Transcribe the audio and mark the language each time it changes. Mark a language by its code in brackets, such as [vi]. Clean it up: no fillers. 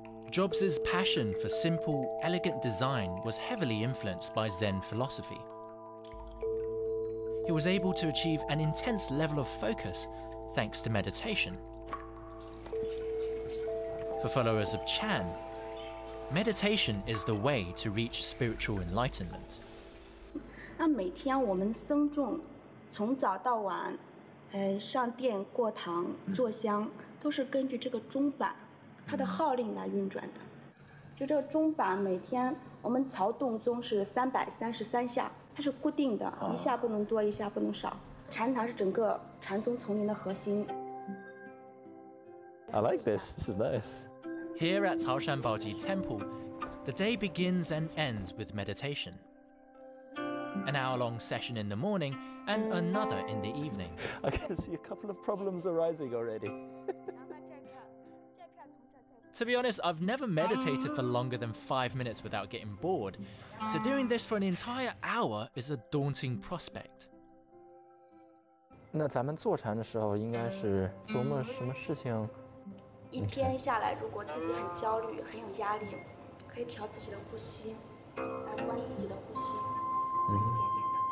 [en] Jobs' passion for simple, elegant design was heavily influenced by Zen philosophy. He was able to achieve an intense level of focus thanks to meditation. For followers of Chan, meditation is the way to reach spiritual enlightenment. [zh] 那每天我们僧众从早到晚，上殿过堂坐香，都是根据这个钟板，它的号令来运转的。就这个钟板，每天我们曹洞宗是333下，它是固定的，一下不能多，一下不能少。禅堂是整个禅宗丛林的核心。 [en] I like this. This is nice. Here at Caoshan Baoji Temple, the day begins and ends with meditation. An hour-long session in the morning and another in the evening. I can see a couple of problems arising already. To be honest, I've never meditated for longer than 5 minutes without getting bored, so doing this for an entire hour is a daunting prospect. [zh] 那咱们坐禅的时候，应该是琢磨什么事情？一天下来，如果自己很焦虑、很有压力，可以调自己的呼吸，来观自己的呼吸，一点点的放松下来就可以。